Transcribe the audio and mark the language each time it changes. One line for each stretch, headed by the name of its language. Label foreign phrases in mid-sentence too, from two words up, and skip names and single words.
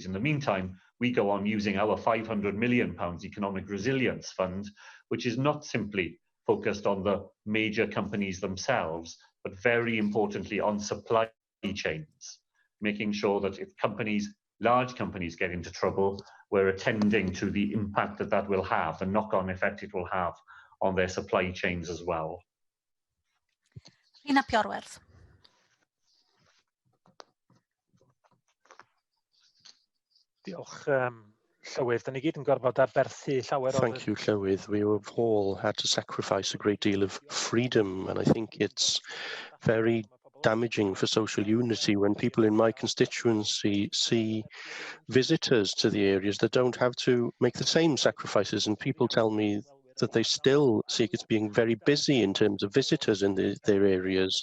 English: In the meantime, we go on using our £500 million Economic Resilience Fund, which is not simply focused on the major companies themselves, but very importantly on supply chains, making sure that if companies, large companies, get into trouble, we're attending to the impact that that will have, the knock-on effect it will have on their supply chains as well.
Welsh: Rhina Piorwerth. Diolch, Llywydd. Da ni gyd yn gorfod aberthu llawer o...
English: Thank you, Llywydd. We have all had to sacrifice a great deal of freedom, and I think it's very damaging for social unity when people in my constituency see visitors to the areas that don't have to make the same sacrifices, and people tell me that they still see it as being very busy in terms of visitors in their areas.